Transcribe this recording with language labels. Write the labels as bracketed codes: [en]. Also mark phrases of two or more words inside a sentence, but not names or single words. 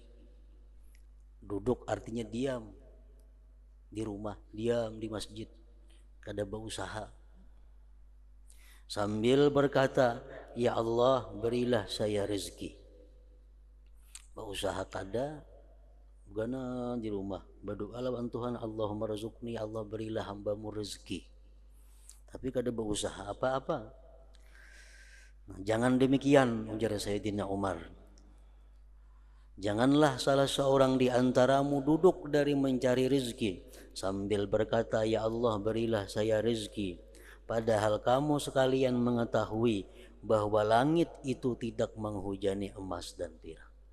[id] Duduk artinya diam di rumah, diam di masjid, kada berusaha. Sambil berkata, "Ya Allah, berilah saya rezeki." Berusaha kada, gana di rumah berdoa lawan Tuhan, [ar] "اللهم ارزقني, [id] Allah berilah hambamu rezeki." Tapi kada berusaha apa-apa. Nah, jangan demikian, ujar Sayyidina Umar. Janganlah salah seorang di antaramu duduk dari mencari rezeki sambil berkata, "Ya Allah, berilah saya rezeki." Padahal kamu sekalian mengetahui bahwa langit itu tidak menghujani emas dan perak.